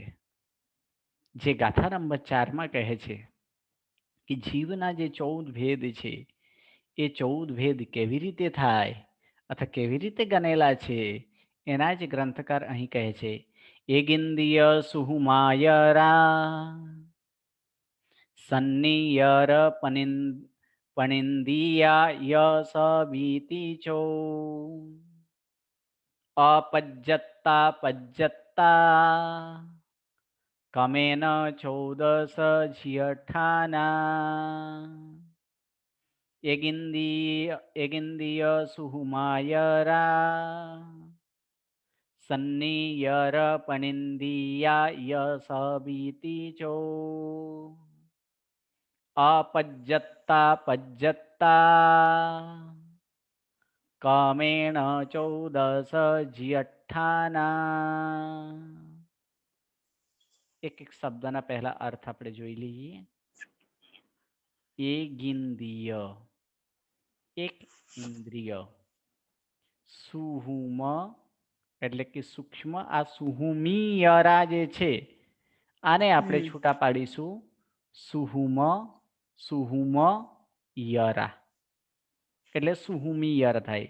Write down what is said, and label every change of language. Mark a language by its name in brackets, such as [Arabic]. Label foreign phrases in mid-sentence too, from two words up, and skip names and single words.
[Gujarati] જે ગાથા નંબર 4માં કહે છે કે જીવના જે 14 ભેદ છે એ 14 ભેદ કેવી રીતે થાય અથવા કેવી રીતે ગણેલા છે એના જ ગ્રંથકાર અહીં કહે છે. [Prakrit languages] એગિંદિય સુહુમાયરા સન્નિયર પનિંદિયા યસ વીતિચો अपज्जत्ता पज्जत्ता कमेन 14 जियठाना एगिंदीय सुहुमायरा सन्नियर पनिंदिया यशबीतिचो अपज्जत्ता पज्जत्ता कमेण 14 जियठाना. [Gujarati] એક એક શબ્દના પહેલા અર્થ આપણે જોઈ લઈએ. એગિંદીય એક ઇન્દ્રિય, સુહુમ એટલે કે સૂક્ષ્મ, આ સુહુમિયરા જે છે આને આપણે છૂટા પાડીશું [Prakrit languages] સુહુમ યરા [Gujarati] એટલે સુહુમિયર થાય.